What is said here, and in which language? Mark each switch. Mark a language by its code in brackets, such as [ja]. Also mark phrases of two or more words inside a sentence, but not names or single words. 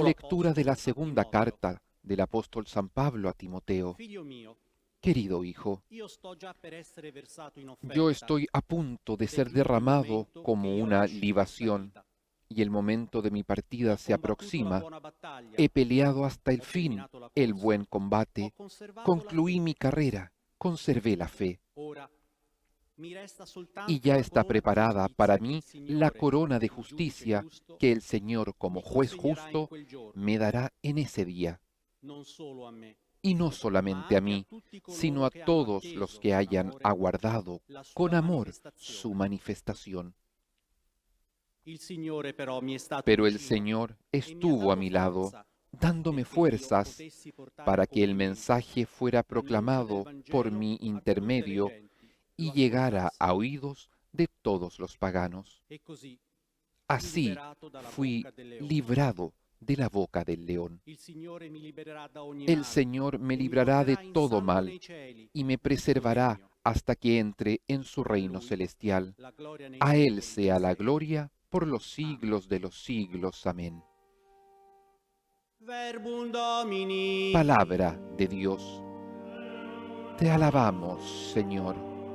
[es] Lectura de la [it] apostolo a [es] segunda [it] Timoteo. [es] carta del apóstol San Pablo a Timoteo. [it] Figlio mio, [es] Querido hijo, [it] io sto già per essere versato in [es] yo [it] offerta. [es] estoy a punto de ser [it] Ed il [es] derramado [it] momento [es] como [it] che io [es] una [it] lasci questa [es] libación, [it] vita. [es] y el momento de mi partida se [it] Ho combattuto la [es] aproxima. [it] buona battaglia. [es] He peleado hasta el [it] Ho [es] fin [it] terminato la [es] el [it] corsa. [es] buen [it] Ho [es] combate, [it] conservato la [es] concluí [it] fede. [es] mi carrera, conservé la fe, [it] Ora mi resta soltanto [es] y ya [it] la [es] está [it] corona di [es] preparada [it] giustizia [es] para [it] che [es] mí [it] il Signore, [es] la corona de [it] il giudice [es] justicia [it] giusto, [es] que el Señor, como [it] mi [es] juez [it] consegnerà in [es] justo, [it] quel giorno. [es] me dará en ese día, [it] Non solo a me, [es] y no [it] ma [es] solamente a [it] anche a [es] mí, [it] tutti coloro [es] sino a [it] che hanno [es] todos [it] atteso [es] los que [it] con [es] hayan [it] amore [es] aguardado [it] la sua [es] con amor [it] manifestazione. [es] su manifestación. [it] Il Signore però mi è stato [es] Pero el [it] vicino [es] Señor [it] e mi ha [es] estuvo a [it] dato [es] mi lado, [it] forza [es] dándome [it] perché io [es] fuerzas [it] potessi portare [es] para que el [it] a compimento [es] mensaje fuera [it] l'annuncio del [es] proclamado por [it] Vangelo [es] mi [it] a tutte le [es] intermedio [it] genti, [es] y [it] lo [es] llegara [it] ascoltassero. [es] a oídos de todos los paganos. [it] E così fui [es] Así [it] liberato dalla [es] fui [it] bocca del leone. [es] librado de la boca del león. [it] Il Signore mi libererà da ogni [es] El [it] male [es] Señor me [it] e mi [es] librará de [it] porterà in [es] todo [it] salvo [es] mal [it] nei cieli, [es] y me [it] nel suo [es] preservará [it] regno. [es] hasta que entre en su [it] A [es] reino [it] Lui [es] celestial. [it] la gloria nei [es] A Él [it] secoli [es] sea [it] dei [es] la [it] secoli. [es] gloria por los siglos de los siglos. Amén. [la] Verbum Domini. [es] Palabra de Dios. Te alabamos, Señor.